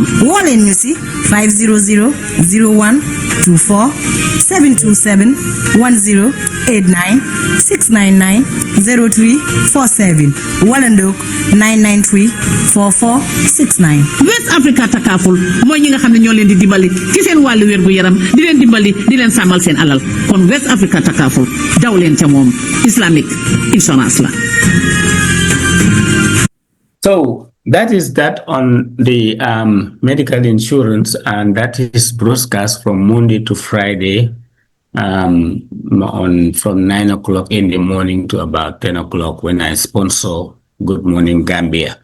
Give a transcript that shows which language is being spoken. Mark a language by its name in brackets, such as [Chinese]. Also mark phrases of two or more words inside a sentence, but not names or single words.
[Wolof] woo leen ñu si 500 01 24 727 10 89 699 03 47 wala ndoog 993 44 69. West Africa Takaful mooy ñi nga xam ne ñoo leen di dimbali ci seen wàllu wér gu yaram di leen dimbali di leen sàmmal seen alal kon West Africa Takaful daw leen ca moom [English] Islamic insurance [Wolof] la. [English] So that is that on the medical insurance, and that is broadcast from Monday to Friday from 9 o'clock in the morning to about 10 o'clock when I sponsor Good Morning Gambia.